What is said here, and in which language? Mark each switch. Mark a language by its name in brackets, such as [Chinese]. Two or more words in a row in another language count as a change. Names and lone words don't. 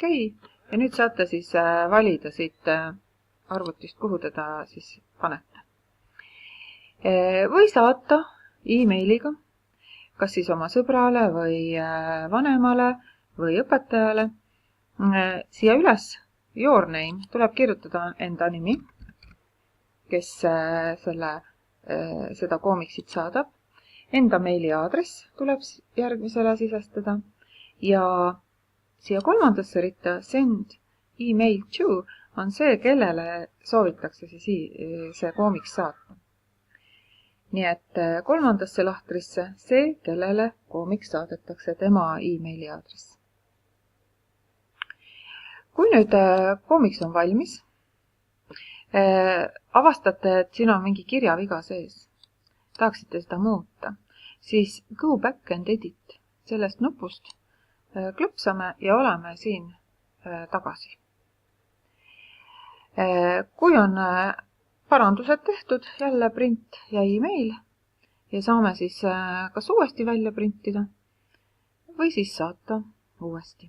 [Estonian] Ja nüüd saate siis valida siit arvutist, kuhu teda siis panete. Või saata e-mailiga, kas siis oma sõbrale või vanemale või õpetajale. Siia üles [English] your name [Estonian] tuleb kirjutada enda nimi, kes seda koomiksit saadab. Enda meili aadress tuleb järgmisele sisestada ja siia kolmandasse ritta [English] send email to [Estonian] on see, kellele soovitakse siis see koomiks saata. Nii et kolmandasse lahtrisse see, kellele koomiks saadetakse, tema e-maili aadress. Kui nüüd koomiks on valmis, avastate, et siin on mingi kirjaviga sees, tahaksite seda muuta, siis [English] go back and edit [Estonian] sellest nupust klõpsame ja oleme siin tagasi. Kui on parandused tehtud, jälle print ja e-mail ja saame siis kas uuesti välja printida või siis saata uuesti.